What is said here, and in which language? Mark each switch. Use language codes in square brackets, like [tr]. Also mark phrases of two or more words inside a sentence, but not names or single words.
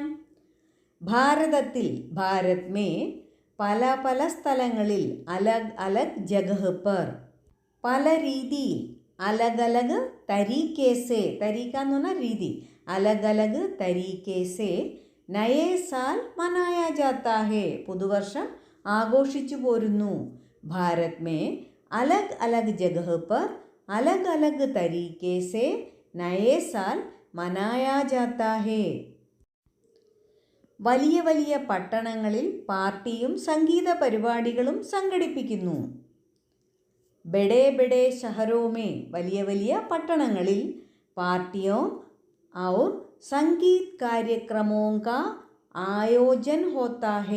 [hi] ഭാരതത്തിൽ, भारत में, [ml] പല പല സ്ഥലങ്ങളിൽ, [hi] अलग अलग जगह पर, [ml] പല രീതിയിൽ, [hi] अलग अलग तरीके से, [ml] തരീക്ക എന്ന് പറഞ്ഞാൽ രീതി, [hi] अलग अलग तरीके से नए साल मनाया जाता है, [ml] പുതുവർഷം ആഘോഷിച്ചു പോരുന്നു. [hi] भारत में अलग अलग जगह पर अलग अलग तरीके से नए साल मनाया जाता है. [ml] വലിയ വലിയ പട്ടണങ്ങളിൽ പാർട്ടിയും സംഗീത പരിപാടികളും സംഘടിപ്പിക്കുന്നു. [hi] बड़े बड़े शहरों में [ml] വലിയ വലിയ പട്ടണങ്ങളിൽ [hi] पार्टियों और संगीत कार्यक्रमों का आयोजन होता है.